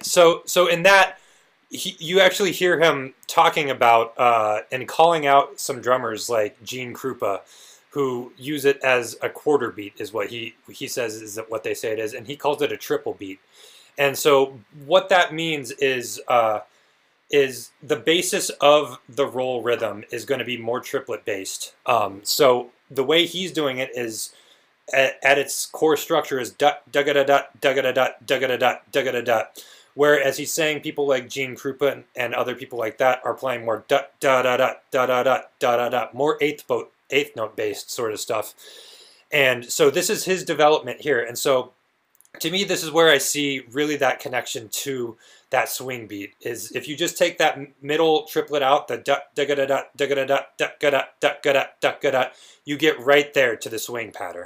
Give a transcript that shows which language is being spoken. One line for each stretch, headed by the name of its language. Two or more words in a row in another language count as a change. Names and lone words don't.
English: So in that, you actually hear him talking about and calling out some drummers like Gene Krupa, who use it as a quarter beat, is what he says is what they say it is, and he calls it a triple beat. And so what that means is the basis of the roll rhythm is going to be more triplet based. So the way he's doing it is at its core structure is dut dugga da dut dugga da dut dugga da dut dugga da dut. Whereas he's saying people like Gene Krupa and other people like that are playing more dut da da da da da da da da da, more eighth note based sort of stuff. And so this is his development here. And so to me, this is where I see really that connection to that swing beat, is if you just take that middle triplet out, the dut da da da da da da da da da da da da, you get right there to the swing pattern.